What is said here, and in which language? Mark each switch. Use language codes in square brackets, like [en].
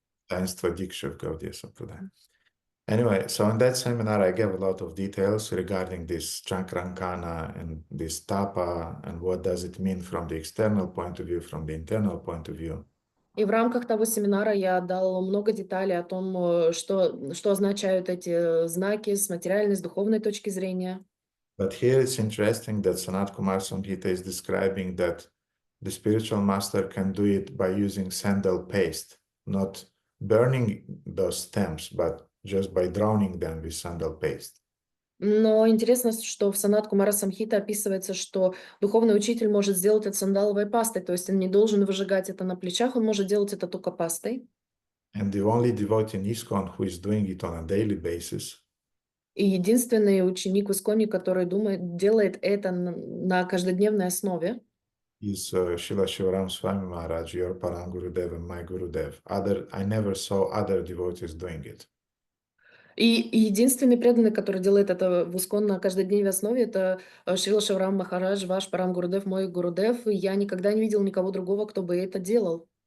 [ru] Таинство Дикши в Гаудия Сампрадая. [en] Anyway, so in that seminar, I gave a lot of details regarding this Chakrankana and this tapa and what does it mean from the external point of view, from the internal point of view. [ru] И в рамках того семинара я дала много деталей о том, что означают эти знаки с материальной, с духовной точки зрения. [en] But here it's interesting that Sanat Kumar Samhita is describing that the spiritual master can do it by using sandal paste, not burning those stems, but just by drowning them with sandal paste. [ru] Но интересно, что в Санат Кумара Самхита описывается, что духовный учитель может сделать это сандаловой пастой, то есть он не должен выжигать это на плечах, он может делать это только пастой. [en] And the only devotee in ISKCON who is doing it on a daily basis [ru] И единственный ученик в ИСККОНе, который делает это на каждодневной основе, [en] is Srila Shivaram Swami Maharaj, your Param Gurudev and my Gurudev. I never saw other devotees doing it. [ru] И единственный преданный, который делает это в ИСККОН на каждодневной основе, это Шрила Шиварам Махарадж, ваш Парам Гурудев, мой Гурудев. И я никогда не видел никого другого, кто бы это делал.